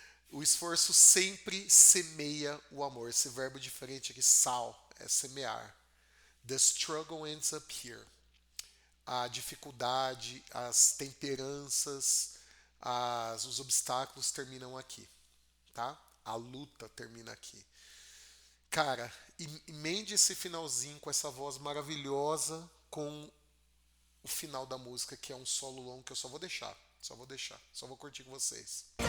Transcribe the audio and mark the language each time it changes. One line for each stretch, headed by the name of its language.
Portuguese: O esforço sempre semeia o amor. Esse verbo diferente aqui, sal, é semear.
English: The struggle ends up here.
Portuguese: A dificuldade, as temperanças, os obstáculos terminam aqui, tá? A luta termina aqui. Cara, emende esse finalzinho com essa voz maravilhosa com o final da música, que é um solo longo que eu só vou deixar, só vou curtir com vocês.